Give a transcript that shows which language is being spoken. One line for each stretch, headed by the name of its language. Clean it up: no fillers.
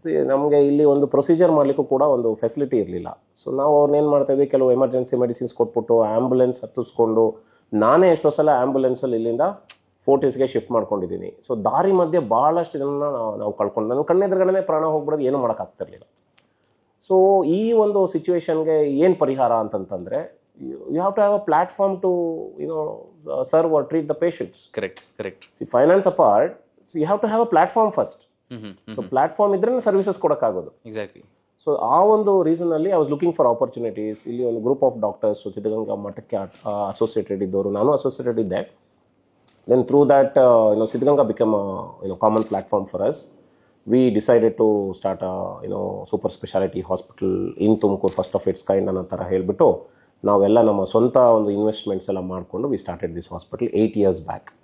Kannada: ನಮಗೆ ಇಲ್ಲಿ ಒಂದು ಪ್ರೊಸೀಜರ್ ಮಾಡಲಿಕ್ಕೂ ಕೂಡ ಒಂದು ಫೆಸಿಲಿಟಿ ಇರಲಿಲ್ಲ. ಸೊ ನಾವು ಅವ್ರನ್ನೇನು ಮಾಡ್ತಾ ಇದ್ವಿ, ಕೆಲವು ಎಮರ್ಜೆನ್ಸಿ ಮೆಡಿಸಿನ್ಸ್ ಕೊಟ್ಬಿಟ್ಟು ಆ್ಯಂಬುಲೆನ್ಸ್ ಹತ್ತಿಸ್ಕೊಂಡು, ನಾನೇ ಎಷ್ಟೋ ಸಲ ಆ್ಯಂಬುಲೆನ್ಸಲ್ಲಿ ಇಲ್ಲಿಂದ ಫೋರ್ಟಿಸ್ಗೆ ಶಿಫ್ಟ್ ಮಾಡ್ಕೊಂಡಿದ್ದೀನಿ. ಸೊ ದಾರಿ ಮಧ್ಯೆ ಭಾಳಷ್ಟು ಜನ ನಾವು ಕಳ್ಕೊಂಡು, ನನ್ನ ಕಣ್ಣೆದುರುಗಡೆ ಪ್ರಾಣ ಹೋಗ್ಬಿಡೋದು, ಏನೂ ಮಾಡೋಕ್ಕಾಗ್ತಿರ್ಲಿಲ್ಲ. ಸೊ ಈ ಒಂದು ಸಿಚುವೇಶನ್ಗೆ ಏನು ಪರಿಹಾರ ಅಂತಂತಂದರೆ,
English: you have to have a platform to serve or treat the patients. Correct. See, finance apart, so you have to have a platform first.
Kannada: So platform ಇದ್ರೆ ಸರ್ವಿಸಸ್ ಕೊಡಕ್ಕಾಗೋದು. Exactly. ಸೊ ಆ ಒಂದು ರೀಸನ್ ಅಲ್ಲಿ
English: I was looking for opportunities.
Kannada: ಇಲ್ಲಿ ಒಂದು group of doctors Siddaganga ಮಠಕ್ಕೆ associated ಇದ್ದವರು, ನಾನು associated ಇದ್ದೆ.
English: Then through that Siddhaganga become common platform for us. We decided to start super speciality hospital in Tumakuru, first of its kind
Kannada: ಅನ್ನೋ ಥರ ಹೇಳ್ಬಿಟ್ಟು ನಾವೆಲ್ಲ ನಮ್ಮ ಸ್ವಂತ ಒಂದು ಇನ್ವೆಸ್ಟ್ಮೆಂಟ್ಸ್ ಎಲ್ಲ ಮಾಡಿಕೊಂಡು we
English: Started this hospital 8 years back.